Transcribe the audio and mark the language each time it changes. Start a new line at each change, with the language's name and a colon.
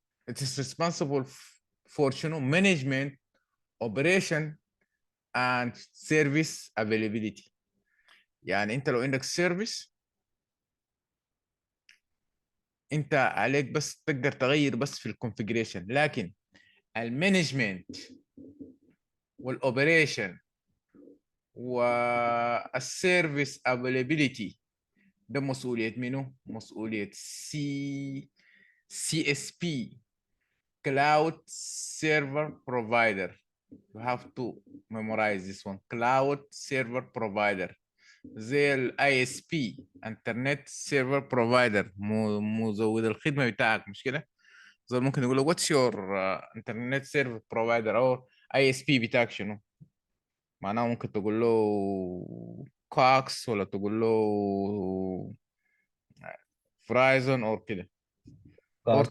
English: it is responsible for شنو management operation and service availability.
Arabic: يعني انت لو عندك سيرفيس، انت عليك بس تقدر تغير بس في الكونفيجريشن، لكن المانجمنت والاوبريشن والسيرفيس افيلابيليتي ده مسؤولية منو؟ مسؤولية سي اس بي، Cloud Server Provider.
English: You have to memorize this one.
Arabic: Cloud Server Provider زي ال ISP Internet Server Provider، مزود الخدمة بتاعك، مش كده؟ زي ممكن يقول له
English: what's your Internet Server Provider
Arabic: أو ISP بتاعك شنو؟ معناه ممكن تقول له كوكس، ولا تقول له فرايزون أو كده، أو